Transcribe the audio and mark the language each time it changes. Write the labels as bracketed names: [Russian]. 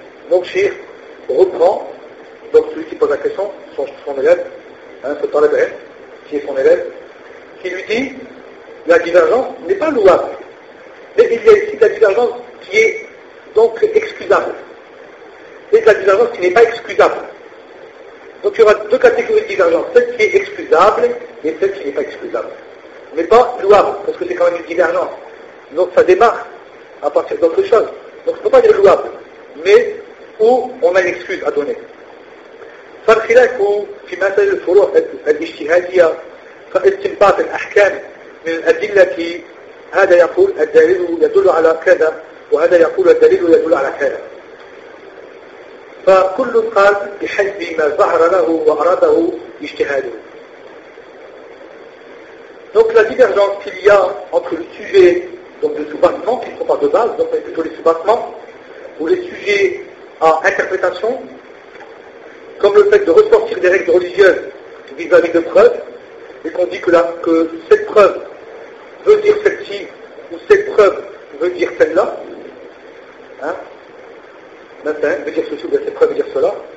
[French] Donc, Cheikh reprend, donc celui qui pose la question, son élève, ce Talib El, qui est son élève, qui lui dit, la divergence n'est pas louable, mais il y a ici de la divergence qui est donc excusable, et de la divergence qui n'est pas excusable. Donc, il y aura deux catégories de divergence, celle qui est excusable et celle qui n'est pas excusable. mais pas louable, parce que c'est quand même une divergence. Donc ça démarre à partir d'autre chose. Donc on ne peut pas dire louable, mais où on a une excuse à donner. [Arabic] فالخلاف في مسألة الفروع الاجتهادية فاستنباط الأحكام من الأدلة هذا يقول الدليل يدل على كذا وهذا يقول الدليل يدل على كذا فكل قال بحسب ما ظهر له وأراده اجتهاده. [French] Donc la divergence qu'il y a entre le sujet donc le sous-bâtiment qui ne sont pas de base donc plutôt les sous-bâtiments ou les sujets à interprétation comme le fait de ressortir des règles religieuses vis-à-vis de preuves, et qu'on dit que cette preuve veut dire celle-ci, ou cette preuve veut dire celle-là, hein, maintenant, veut dire ceci, ou bien cette preuve veut dire cela.